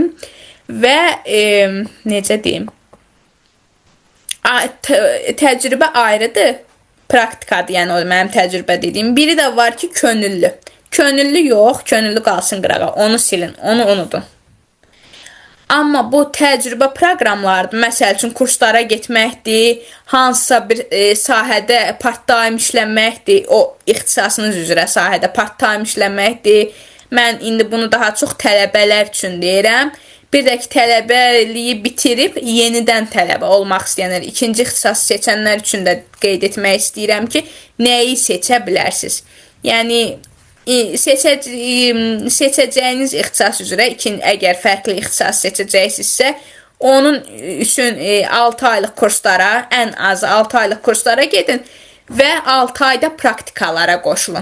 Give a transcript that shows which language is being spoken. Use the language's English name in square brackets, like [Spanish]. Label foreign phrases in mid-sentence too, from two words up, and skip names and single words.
[Azerbaijani] Və necə deyim, təcrübə ayrıdır, praktikadır, yəni o mənim təcrübə dediyim. Biri də var ki, könüllü. Könüllü yox, könüllü qalsın qırağa, onu silin, onu unudun. Amma bu təcrübə proqramlardır. Məsəl üçün, kurslara getməkdir, hansısa bir sahədə part-time işləməkdir, o ixtisasınız üzrə sahədə part-time işləməkdir. Mən indi bunu daha çox tələbələr üçün deyirəm. Bir də ki, tələbəliyi bitirib, yenidən tələbə olmaq istəyənlər, ikinci ixtisas seçənlər üçün də qeyd etmək istəyirəm ki, nəyi seçə bilərsiniz? Yəni, seçəcəyiniz ixtisas üzrə, əgər fərqli ixtisas seçəcəksinizsə, onun üçün 6 aylıq kurslara, ən az 6 aylıq kurslara gedin və 6 ayda praktikalara qoşulun.